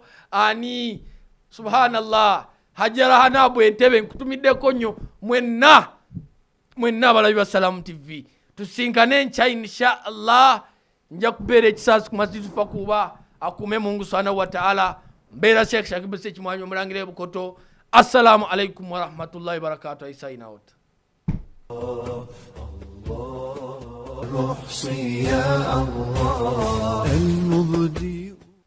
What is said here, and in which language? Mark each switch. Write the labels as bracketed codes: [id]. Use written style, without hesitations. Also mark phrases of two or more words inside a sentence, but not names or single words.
[lg] Ani subhanallah Hajara Hanabu Entebe nkutumiddeko nnyo. Mwenna abalabi ba Salam TV tusinkane nkya [ar] إن شاء الله. [lg] Nja kubeera ekisaasi ku masjid Fakuba. Akume Mungu [ar] سبحانه وتعالى. [lg] Mbeera Sheikh Sakibu Ssekimwanyi omulangira e Bukoto. [ar] السلام عليكم ورحمة الله وبركاته. [en] I sign out. [ar] روح يا الله المبدي